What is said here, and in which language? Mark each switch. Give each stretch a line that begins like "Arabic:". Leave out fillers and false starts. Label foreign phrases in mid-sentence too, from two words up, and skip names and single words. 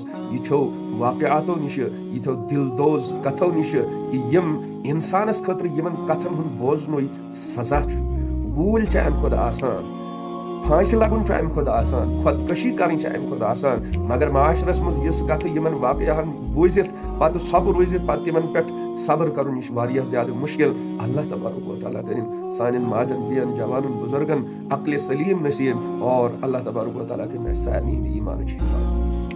Kashmiri: یِتھیو واقعاتو نِشہِ یِتھیو دل دوز کتھو نِشہِ کہ یِم انسانس خٲطرٕ یِمن کتھن ہُنٛد بوزنُے سزا چھُ گوٗلۍ چھِ امہِ کھۄتہٕ آسان پھانسہِ لگُن چھُ امہِ کھۄتہٕ آسان خودکشی کرٕنۍ چھِ امہِ کھۄتہٕ آسان مگر معاشرس منٛز یِژھ کتھٕ یِمن واقعہن بوٗزِتھ پتہٕ سۄبہٕ روٗزِتھ پتہٕ تِمن پٮ۪ٹھ صبر کرُن یہِ چھُ واریاہ زیادٕ مُشکل
Arabic: اللہ تبارک و تعالیٰ
Kashmiri: کٔرِنۍ سانٮ۪ن ماجن بیٚین جوانن بُزرگن عقلِ سلیٖم نصیٖب اور
Arabic: اللہ تبارک و تعالیٰ
Kashmiri: کٔرِنۍ اَسہِ سارنٕے ہِنٛدِ ایٖمانٕچ حِفاظت